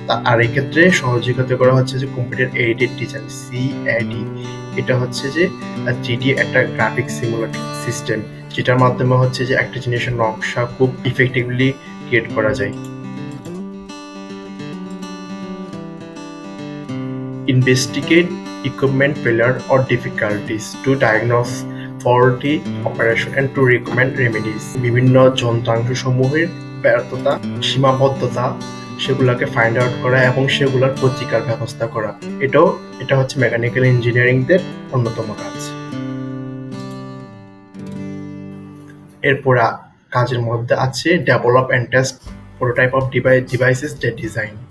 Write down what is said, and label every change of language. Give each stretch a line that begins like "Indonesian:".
Bangla: আর এক্ষেত্রে সহযোগিতা করা হচ্ছে যে কম্পিউটার এইডেড ডিজাইন, CAD। এটা হচ্ছে যে 3D একটা গ্রাফিক সিমুলেটর সিস্টেম, যেটার মাধ্যমে হচ্ছে যে একটা জিনিসের নকশা খুব ইফেক্টিভলি ক্রিয়েট করা যায়।
English: Investigate equipment failure or difficulties to diagnose faulty operation and to recommend remedies.
Bangla: বিভিন্ন যন্ত্রাংশ সমূহের ব্যর্থতা, সীমাবদ্ধতা সেগুলোকে ফাইন্ড আউট করা এবং সেগুলোর প্রতিকার ব্যবস্থা করা, এটা হচ্ছে মেকানিক্যাল ইঞ্জিনিয়ারিংদের অন্যতম কাজ। এরপর কাজের মধ্যে আছে
English: Develop and test prototype of devices design.